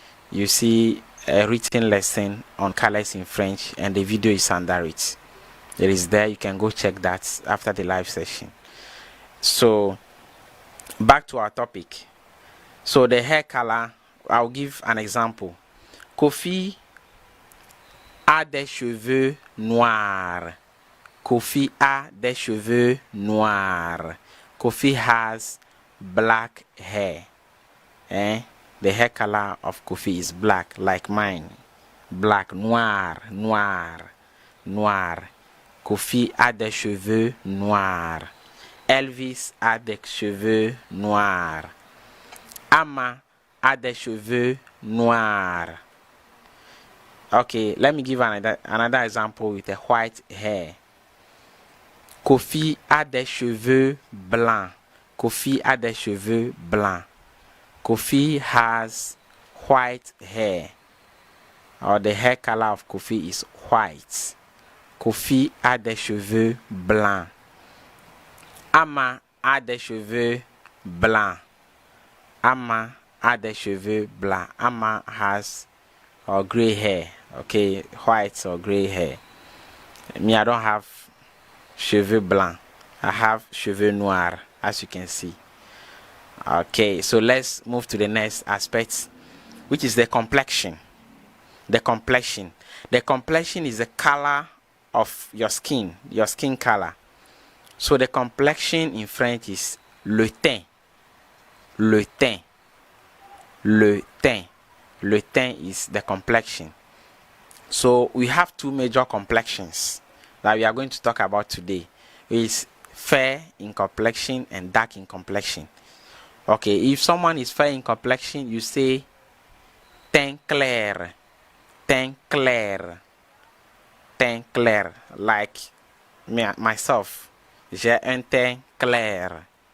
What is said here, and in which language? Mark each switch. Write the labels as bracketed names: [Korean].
[English] You see a written lesson on colors in French, and the video is under it. It is there. You can go check that after the live session. So back to our topic. So the hair color, I'll give an example. [French] Kofi a des cheveux noirs. Kofi a des cheveux noirs. [English] Kofi has black hair. The hair color of Kofi is black, like mine. Black, [French] noir, noir, noir. Kofi a des cheveux noirs. Elvis a des cheveux noirs. Amma a des cheveux noirs. [English] Okay, let me give another example with a white hair. [French] Kofi a des cheveux blancs. Kofi a des cheveux blancs. [English] Kofi has white hair. Or the hair color of Kofi is white. [French] Kofi a des cheveux blancs. Amma a des cheveux blancs. Amma a des cheveux blancs. [English] Amma has gray hair. Okay, white or gray hair. Me, I don't have [French] cheveux blancs. [English] I have [French] cheveux noirs, [English] as you can see. Okay, so let's move to the next aspect, which is the complexion. The complexion. The complexion is the color of your skin color. So the complexion in French is [French] le teint. Le teint. Le teint. Le teint [English] is the complexion. So we have two major complexions that we are going to talk about today. It is fair in complexion and dark in complexion. Okay, if someone is fair in complexion, you say [French] teint clair. Teint clair. Teint clair. [English] Like myself, [French] j'ai un teint clair.